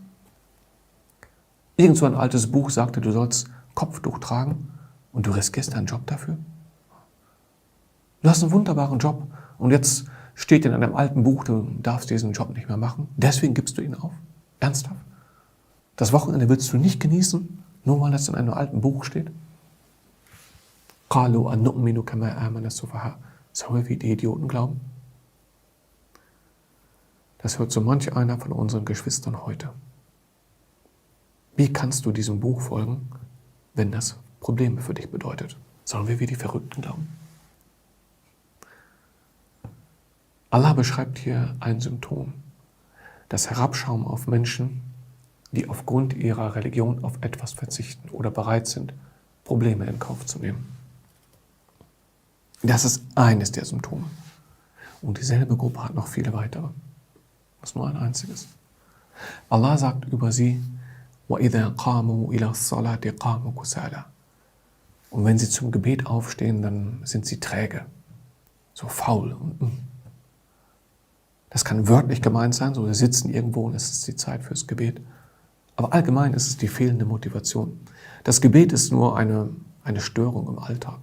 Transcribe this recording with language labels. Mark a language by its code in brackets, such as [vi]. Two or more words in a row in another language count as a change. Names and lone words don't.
[de] Irgend so ein altes Buch sagte, du sollst Kopftuch tragen und du riskierst deinen Job dafür? Du hast einen wunderbaren Job und jetzt steht in einem alten Buch, du darfst diesen Job nicht mehr machen. Deswegen gibst du ihn auf? Ernsthaft? Das Wochenende willst du nicht genießen, nur weil das in einem alten Buch steht? [ar] قَالُوا أَنُّؤْمِنُ كَمَا آمَنَ السُّفَهَاءُ. [de] Sollen wir wie die Idioten glauben? Das hört so manch einer von unseren Geschwistern heute. Wie kannst du diesem Buch folgen, wenn das Probleme für dich bedeutet? Sollen wir wie die Verrückten glauben? Allah beschreibt hier ein Symptom, das Herabschauen auf Menschen, die aufgrund ihrer Religion auf etwas verzichten oder bereit sind, Probleme in Kauf zu nehmen. Das ist eines der Symptome. Und dieselbe Gruppe hat noch viele weitere. Das ist nur ein einziges. Allah sagt über sie, [ar] وَإِذَا قَامُوا إِلَى الصَّلَاةِ قَامُوا كُسَالَى. [de] Und wenn sie zum Gebet aufstehen, dann sind sie träge, so faul. Das kann wörtlich gemeint sein, so sie sitzen irgendwo und es ist die Zeit fürs Gebet. Aber allgemein ist es die fehlende Motivation. Das Gebet ist nur eine Störung im Alltag.